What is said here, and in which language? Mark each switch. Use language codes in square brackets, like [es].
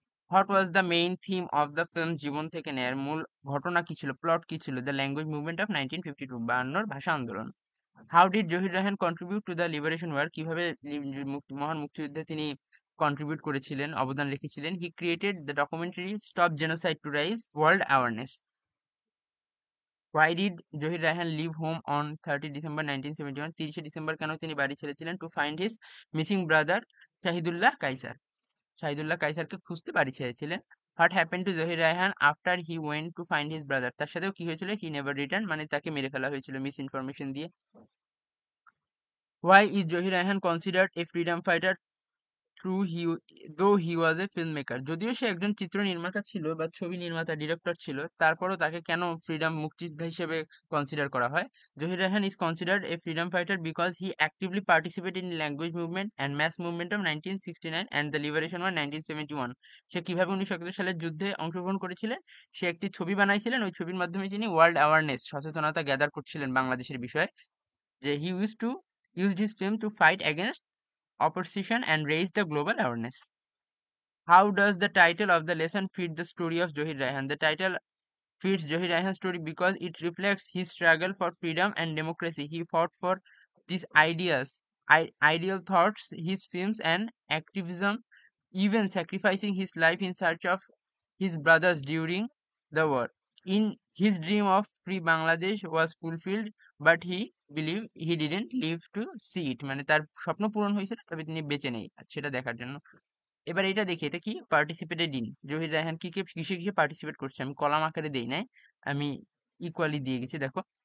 [en] What was the main theme of the film? [bn] জীবন থেকে নেয়ার মূল ঘটনা কি ছিল, প্লট কি ছিল? [en] the language movement of 1952, [bn] 52 ভাষা আন্দোলন। [en] How did Zahir Raihan contribute to the liberation war? [bn] কিভাবে মহান মুক্তিযুদ্ধে তিনি কন্ট্রিবিউট করেছিলেন, অবদান রেখেছিলেন? [en] He created the documentary stop genocide to rise world awareness. Why did Zohir Raihan leave home on 30 December 1971? [bn] 30 December কেন তিনি বাড়ি ছেড়েছিলেন? [en] To find his missing brother Shahidullah Kaiser. [bn] Shahidullah কাইসারকে খুঁজতে বাড়ি ছেড়েছিলেন। [en] What happen to Zahir Raihan after he went to find his brother? [bn] তার সাথেও কি হয়েছিল? [en] he never return [bn] মানে তাকে মেরে ফেলা হয়েছিল মিস ইনফরমেশন দিয়ে। [en] Why is Zohir Raihan considered a freedom fighter through he though he was a film maker? [bn] যদিও সে একজন চিত্র নির্মাতা ছিল বা ছবি নির্মাতা, ডিরেক্টর ছিল, তারপরও তাকে কেন ফ্রিডম মুক্তিযোদ্ধা হিসেবে কনসিডার করা হয়? [en] Zahir Raihan is considered a freedom fighter because he actively participated in language movement and mass movement of 1969 and the liberation war 1971। [bn] সে কিভাবে 1971 সালের যুদ্ধে অংশগ্রহণ করেছিলেন? সে একটি ছবি বানাইছিলেন, ওই ছবির মাধ্যমে তিনি ওয়ার্ল্ড অ্যাওয়ারনেস সচেতনতা গ্যাদার করছিলেন বাংলাদেশের বিষয়ে। [en] যে he used his film to fight against opposition and raise the global awareness. How does the title of the lesson fit the story of Zohir Raihan? The title fits Zohir Raihan's story because it reflects his struggle for freedom and democracy. He fought for these ideal thoughts, his films and activism, even sacrificing his life in search of his brothers during the war. In his dream of free Bangladesh was fulfilled, but he believed he didn't live to see it. [bn] মানে তার স্বপ্ন পূরণ হয়েছিল তবে তিনি বেঁচে নেই সেটা দেখার জন্য। এবার এটা দেখি, এটা কি? Participated in. জহির রায়হান কিসে কিসে পার্টিসিপেট করছে? আমি কলাম আকারে দেই নাই, আমি ইকুয়ালি দিয়ে গেছি, দেখো।